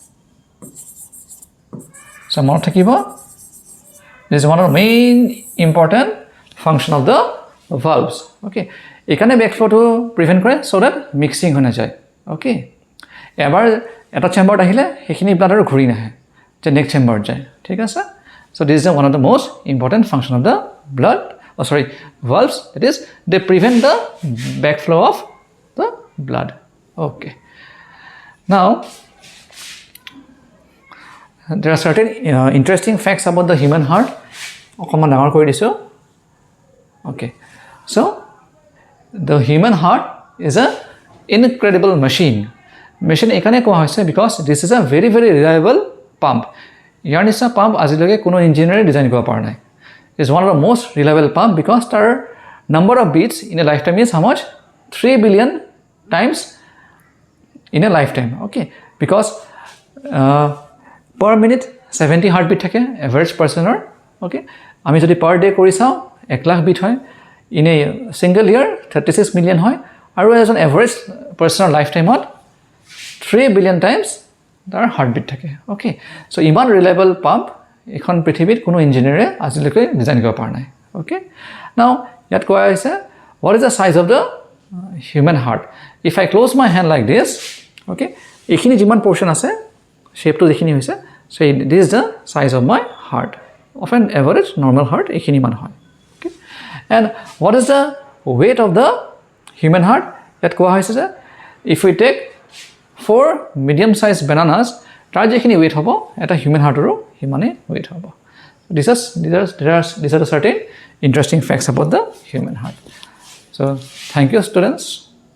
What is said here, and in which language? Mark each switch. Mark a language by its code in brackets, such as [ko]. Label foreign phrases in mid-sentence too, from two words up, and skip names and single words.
[en] so [as] মনত থাকিব [en] this is one of the main important function of the valves okay এখানে backflow to prevent কৰে so that mixing [as] হৈ না যায় [en] okay [as] এবাৰ এটা চেম্বাৰত আহিলে হেখিনি ব্লাড আৰু ঘূৰি নাহে যে নেক্সট চেম্বাৰত যায় ঠিক আছে [en] so this is one of the most important function of the blood valves that is they prevent the backflow of the blood okay now there are certain interesting facts about the human heart [as] অকমান ডাঙৰ কৰি দিছো [en] okay so the human heart is a incredible machine [as] এখানে কোৱা হৈছে [en] because this is a very very reliable pump [as] ইয়াৰ নিচিনা পাম্প আজিলৈকে কোনো ইঞ্জিনিয়াৰে ডিজাইন কৰিব পৰা নাই [en] is one of the most reliable pump because their number of beats in a lifetime is how much 3 billion times in a lifetime okay because per minute 70 heartbeat থাকে average personer okay [as] আমি যদি [en] per day [as] কৰি চাও 1 লাখ বিট হয় [en] in a single year 36 million [as] হয় আৰু [en] as an average personer lifetime at 3 billion times [as] তাৰ heartbeat থাকে [en] okay so [as] ইমান [en] reliable pump [as] এখন পৃথিৱীত কোনো ইঞ্জিনিয়াৰে আজিলৈকে ডিজাইন কৰিব পৰা নাই [en] okay now [as] ইয়াত কোৱা হৈছে [en] what is the size of the human heart if I close my hand like this okay [as] এইখিনি যিমান portion আছে শেপটো যিখিনি হৈছে [en] so this is the size of my heart of an average normal heart [as] এইখিনি মান হয় [en] okay and what is the weight of the human heart [as] ইয়াত কোৱা হৈছে যে [en] if we take 4 medium sized bananas [as] তাৰ যেখিনি [en] weight [as] হ'ব এটা [en] human heartৰো [as] হিমানে weight হ'ব [en] these are the certain interesting facts about the human heart so thank you students